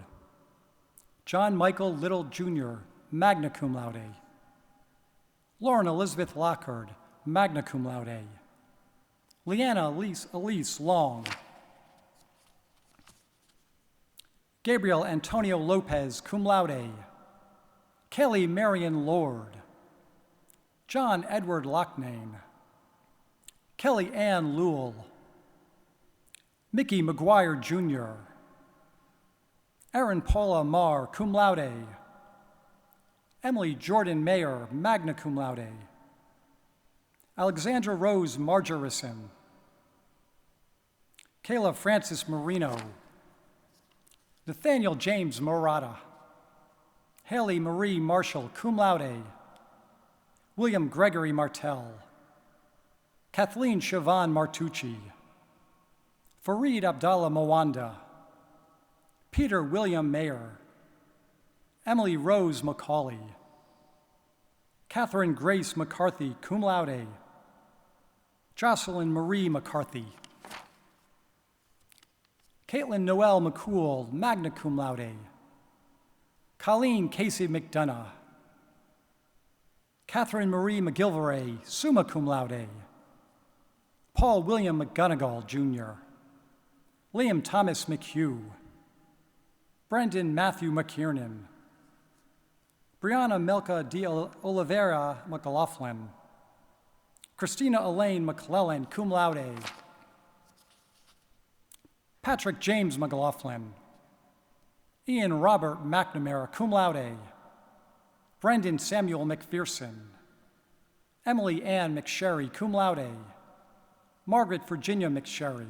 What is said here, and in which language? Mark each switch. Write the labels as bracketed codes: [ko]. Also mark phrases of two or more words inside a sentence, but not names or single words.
[en] John Michael Little Jr., [la] magna cum laude. [en] Lauren Elizabeth Lockhart, [la] magna cum laude. [en] Leanna Elise Long. Gabriel Antonio Lopez, [la] cum laude. [en] Kelly Marion Lord. John Edward Locknane. Kelly Ann Lewell. Mickey McGuire Jr. Erin Paula Marr, [la] cum laude. [en] Emily Jordan Mayer, [la] magna cum laude. [en] Alexandra Rose Margerison. Kayla Francis Marino. Nathaniel James Morata. Haley Marie Marshall, [la] cum laude. [en] William Gregory Martell. Kathleen Siobhan Martucci. Fareed Abdallah Mawanda. Peter William Mayer, Emily Rose McCauley. Catherine Grace McCarthy, [la] cum laude. [en] Jocelyn Marie McCarthy. Caitlin Noel McCool, [la] magna cum laude. [en] Colleen Casey McDonough. Catherine Marie McGilvray, [la] summa cum laude. [en] Paul William McGonigal, Jr. Liam Thomas McHugh. Brendan Matthew McKiernan. Brianna Melka de Oliveira McLaughlin. Christina Elaine McClellan, [la] cum laude. [en] Patrick James McLaughlin. Ian Robert McNamara, [la] cum laude. [en] Brendan Samuel McPherson. Emily Ann McSherry, [la] cum laude. [en] Margaret Virginia McSherry.